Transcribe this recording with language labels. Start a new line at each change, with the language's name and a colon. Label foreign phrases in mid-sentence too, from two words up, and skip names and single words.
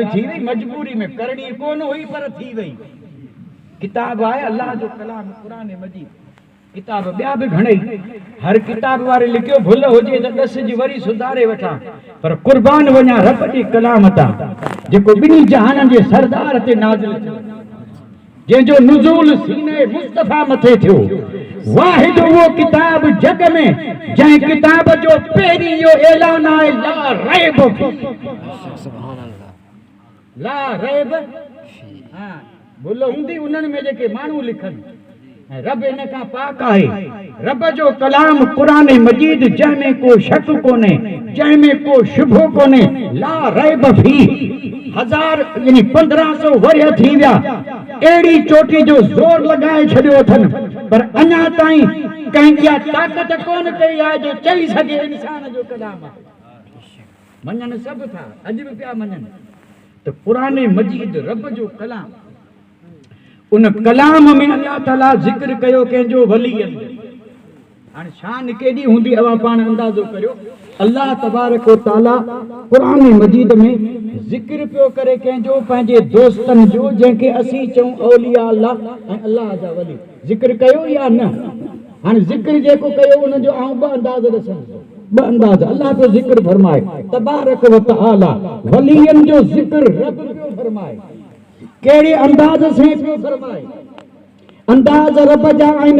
Sindhi: थी वई मजबूरी में करणी कोन हुई पर थी वई किताब आहे अल्लाह जो कलाम क़ुरान मजीद किताब ॿिया बि घणेई हर किताब वारे लिखियो भुल हुजे त ॾस जी वरी सुधारे वठां पर क़ुर्बान वञा रब जे कलाम तां जेको ॿिन्ही जहाननि जे सरदार ते नाज़िल थियो जंहिंजो नुज़ूल सीने मुस्तफ़ा मथे थियो वाहिद उहो किताब जग में जंहिं किताब जो पहिरीं इहो ऐलान आहे
Arabic: لا ريب لا ريب
Sindhi: हा भुल हूंदी उन्हनि में जेके माण्हू लिखनि रब इन खां पाक आहे रब जो कलाम क़ुरान मजीद जंहिंमें को शक कोन्हे जंहिंमें को शुभो कोन्हे
Arabic: لا ريب في
Sindhi: 1000 यानी 1500 वरिया थी विया अहिड़ी चोटी जो ज़ोर लॻाए छॾियो अथनि पर अञा ताईं कंहिं इहा ताक़त कोन कई आहे जो चई सघे इंसान जो कलाम आहे मञनि सभु था अॼु बि पिया मञनि त क़ुरान मजीद रब जो कलाम उन कलाम में अल्लाह ताला ज़िक्र कयो कंहिंजो वलीअनि हाणे शान केॾी हूंदी अवां पाण अंदाज़ो करियो अल्लाह
Arabic: تبارك وتعالى
Sindhi: क़ुरान मजीद में ज़िक्र पियो करे कंहिंजो पंहिंजे दोस्तनि जो जंहिंखे असीं चऊं
Arabic: أولياء الله
Sindhi: ऐं अल्लाह जा वली ज़िक्र कयो या न हाणे ज़िक्र जेको कयो उनजो आउं ॿ अंदाज़ ॾिसां ॿ अंदाज़ अल्लाह पियो ज़िक्र फरमाए
Arabic: تبارك وتعالى
Sindhi: वलीअनि जो ज़िक्र रब पियो फरमाए कहिड़े अंदाज़ से पियो फरमाए अंदाज़ रब जा आहिनि